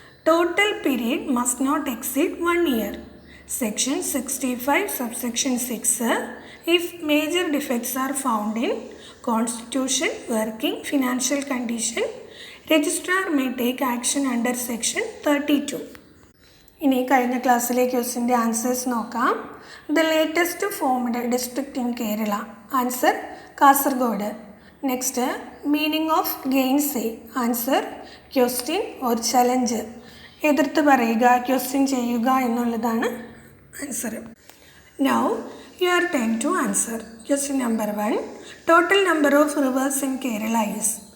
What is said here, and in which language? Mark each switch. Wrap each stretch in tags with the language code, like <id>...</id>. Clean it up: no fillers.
<en>Total period must not exceed 1 year. Section 65 subsection 6. If major defects are found in constitution, working, financial condition, registrar may take action under section 32.</en> <ml>ഇനി കഴിഞ്ഞ ക്ലാസ്സിലെ ക്വസ്റ്റിൻ്റെ answers നോക്കാം.</ml> <en>The latest formed district in Kerala. Answer Kasaragod. Next, meaning of gainsay. Answer question or challenge.</en> <ml>എതിർത്ത് പറയുക, question ചെയ്യുക എന്നുള്ളതാണ് answer.</ml> <en>Now your turn to answer. Question number 1. Total number of rivers in Kerala is.</en>